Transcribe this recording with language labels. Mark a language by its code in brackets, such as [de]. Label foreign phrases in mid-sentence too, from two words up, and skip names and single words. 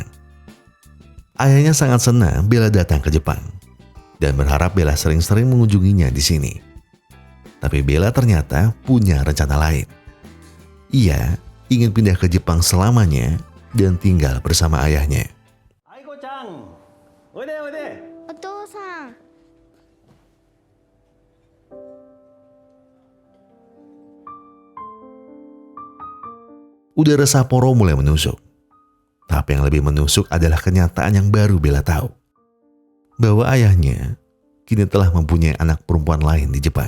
[id] Ayahnya sangat senang Bella datang ke Jepang dan berharap Bella sering-sering mengunjunginya di sini. Tapi Bella ternyata punya rencana lain. Ia ingin pindah ke Jepang selamanya dan tinggal bersama ayahnya. [ja] 愛子ちゃん、おいで. お父さん。 [id] Udara Sapporo mulai menusuk. Tapi yang lebih menusuk adalah kenyataan yang baru Bella tahu. Bahwa ayahnya kini telah mempunyai anak perempuan lain di Jepang.